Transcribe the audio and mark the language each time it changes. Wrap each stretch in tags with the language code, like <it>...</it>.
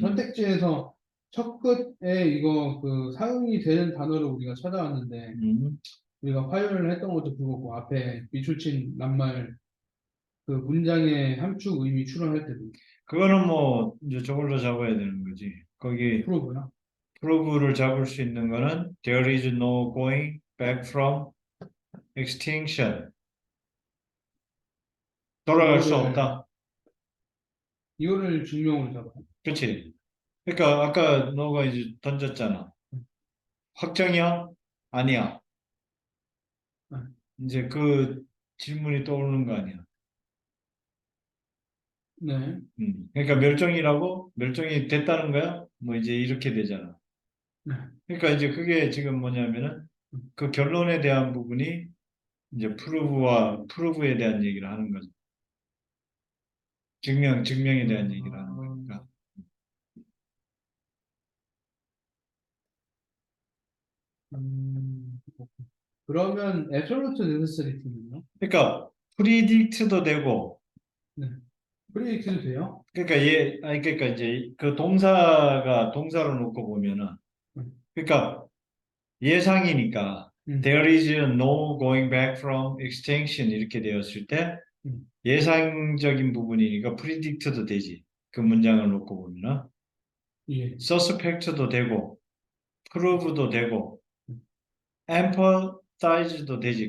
<ko>선택지에서 첫 끝에 이거 그 사용이 되는 단어를 우리가 찾아왔는데, 음. 우리가 화요일을 했던 것도 그거고, 앞에 미출친 낱말 그 문장의 함축 의미 추론할 때도 그거는 뭐 이제 저걸로 잡아야 되는 거지. 거기 프로브나. 프로브를 잡을 수 있는 거는</ko> <en>there is no going back from extinction.</en> <ko>돌아갈 수 이거를, 없다. 이거를 증명으로 잡아요. 그렇지? 그러니까 아까 너가 이제 던졌잖아. 확정이야? 아니야. 이제 그 질문이 떠오르는 거 아니야. 네. 그러니까 멸종이라고? 멸종이 됐다는 거야? 뭐 이제 이렇게 되잖아. 네. 그러니까 이제 그게 지금 뭐냐면은 그 결론에 대한 부분이 이제 프루브에 대한 얘기를 하는 거죠. 증명에 대한 얘기를 하는 아, 거니까. 음, 그러면 absolute necessity는요? 그러니까 predict도 되고, 네. 프리딕트도 돼요? 그러니까 아니 그러니까 이제 그 동사가 동사로 놓고 보면은, 음, 그러니까 예상이니까 음,</ko> <en>there is no going back from extinction</en> <ko>이렇게 되었을 때 음. 예상적인 부분이니까 predict도 되지. 그 문장을 놓고 보면은 예. suspect도 되고, prove도 되고, 음, emphasize도 되지.</ko>